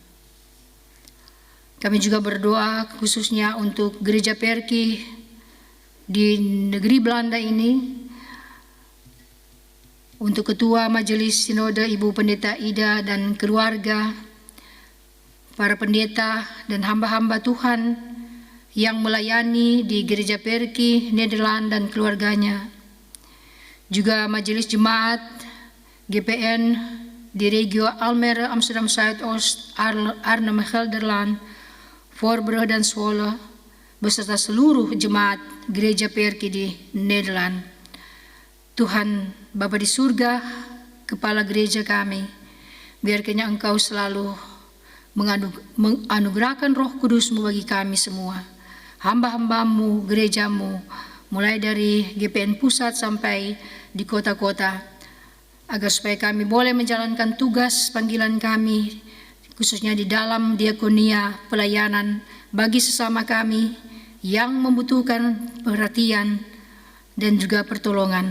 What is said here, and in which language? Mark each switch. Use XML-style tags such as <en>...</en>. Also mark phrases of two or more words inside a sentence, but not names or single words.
<id>Kami juga berdoa khususnya untuk Gereja Perki di negeri Belanda ini, untuk Ketua Majelis Sinode Ibu Pendeta Ida dan keluarga, para pendeta dan hamba-hamba Tuhan yang melayani di Gereja Perki, Nederland dan keluarganya. Juga Majelis Jemaat GPN di regio Almere, Amsterdam Zuidoost, Arnhem, Gelderland, Voorbrugge dan Zwolle, beserta seluruh jemaat Gereja Perki di Nederland. Tuhan Bapa di surga, Kepala gereja kami, biar kiranya Engkau selalu menganugerahkan Roh Kudus-Mu bagi kami semua, hamba-hamba-Mu, gereja-Mu, mulai dari GPN pusat sampai di kota-kota, agar supaya kami boleh menjalankan tugas panggilan kami, khususnya di dalam diakonia pelayanan bagi sesama kami yang membutuhkan perhatian dan juga pertolongan.</id>